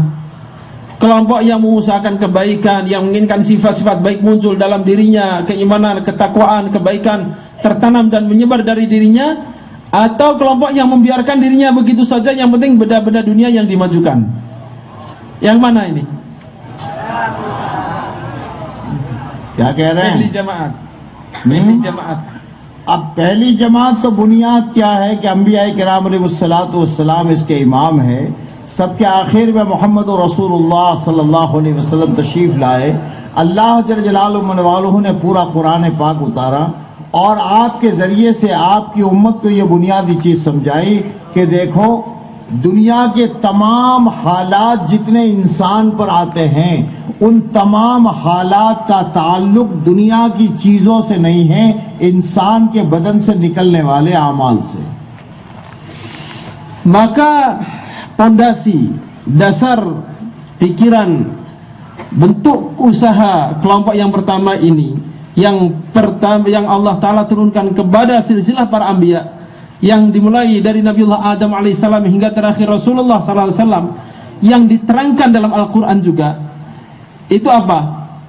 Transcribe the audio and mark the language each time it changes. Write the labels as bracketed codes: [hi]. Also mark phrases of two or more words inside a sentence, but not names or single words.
[id] Kelompok yang mengusahakan kebaikan, yang menginginkan sifat-sifat baik muncul dalam dirinya, keimanan, ketakwaan, kebaikan tertanam dan menyebar dari dirinya, atau kelompok yang membiarkan dirinya begitu saja, yang penting benda-benda dunia yang dimajukan? Yang mana ini? [hi] क्या कह रहे हैं? पहली जमात, पहली जमात। अब पहली जमात तो बुनियाद क्या है कि अंबिया किराम [ar] عليه الصلاة والسلام [hi] इसके इमाम है। सबके आखिर में मोहम्मद रसूलुल्लाह [ar] صلى الله عليه وسلم [hi] तशरीफ लाए। अल्लाह [ar] جل جلاله [hi] ने पूरा कुरान पाक उतारा और आपके जरिए से आपकी उम्मत को ये बुनियादी चीज समझाई कि देखो, दुनिया के तमाम हालात जितने इंसान पर आते हैं, उन तमाम हालात का ताल्लुक दुनिया की चीजों से नहीं है, इंसान के बदन से निकलने वाले आमाल से। [id] Maka pondasi, dasar pikiran, bentuk usaha kelompok yang pertama ini, yang Allah Ta'ala turunkan kepada silsilah para anbiya, yang dimulai dari Nabiullah Adam alaihissalam hingga terakhir Rasulullah SAW, yang diterangkan dalam Al-Quran juga, itu apa?